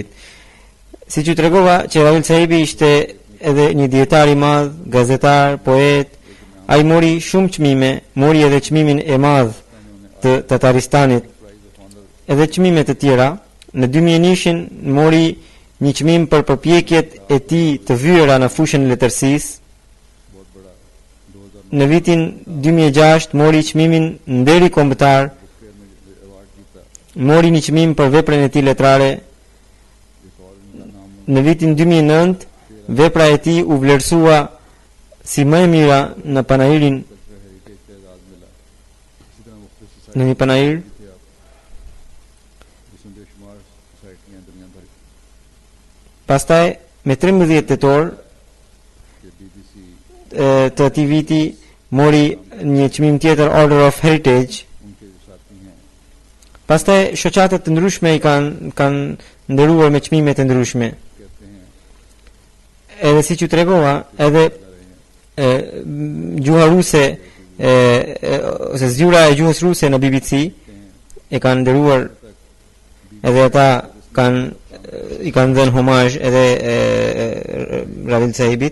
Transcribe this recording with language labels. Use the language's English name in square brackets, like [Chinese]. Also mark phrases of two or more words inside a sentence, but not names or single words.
[Albanian] Si që tregova që Ravil sahibi ishte edhe një dietar i madh, gazetar, poet, ai mori shumë çmime, mori edhe çmimin e madh të Tataristanit, edhe çmime të tjera. Në 2001 mori një çmim për përpjekjet e tij të vyera në fushën e letërsisë. [Urdu] بہت بڑا 2009 [Albanian] Në vitin 2006 mori çmimin Nderi Kombëtar, [Urdu] فیئر میں ایوارڈ جیتا. [Albanian] mori një çmim për veprën e tij letrare. [Urdu] ایک اور انکا نام [Albanian] Në vitin 2009 vepra e tij u vlerësua si më e mira në panairin [English] cultural heritage [Urdu] کا اعزاز ملا. اسی طرح مختلف [Albanian] në [Urdu] सोसाइटी [Albanian] një panair [Urdu] تھے آپ جسمیں بیشمار سوسائٹیاں دنیا بھر [Albanian] pastaj me 13 tetor [Urdu] के BBC [Albanian] të atij viti mori një çmim tjetër [English] Order of Heritage [Urdu] انکے جو ساتھی ہیں [Albanian] Pastaj shoqatet të ndryshme i kanë nderuar me çmime të ndryshme. [Urdu] کہتے ہیں [Albanian] Edhe siç ju tregova, edhe gjuha ruse ose zgjura e gjuhës ruse në BBC e kanë nderuar, edhe ata i kanë dhënë homazh edhe Ravil Sahibit.